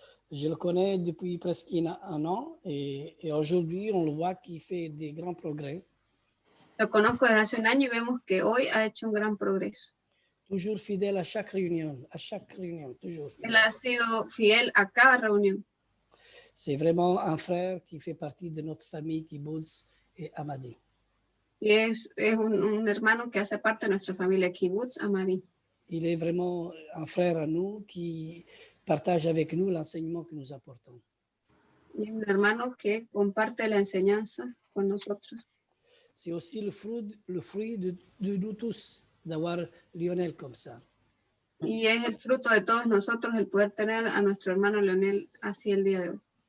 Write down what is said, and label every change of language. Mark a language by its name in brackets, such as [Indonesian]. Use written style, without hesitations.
[French] Je le connais depuis presque un an et aujourd'hui, on le voit qu'il fait des grands progrès. [Spanish] Lo conozco desde hace un año y vemos que hoy ha hecho un gran progreso. [French] Toujours fidèle à chaque réunion, toujours [Spanish] Él [French] fidèle. [Spanish] ha sido fiel a cada reunión. [French] C'est vraiment un frère qui fait partie de notre famille Kibbutz et Amadi. [Spanish] Y es un hermano que hace parte de nuestra familia Kibbutz Amadi. [French] Il est vraiment un frère à nous qui partage avec nous l'enseignement que nous apportons. [Spanish] Y es un hermano que comparte la enseñanza con nosotros. [French] C'est aussi le fruit de nous tous d'avoir Lionel comme ça. [Spanish] Y es el fruto de todos nosotros el poder tener a nuestro hermano Leonel así el día de hoy.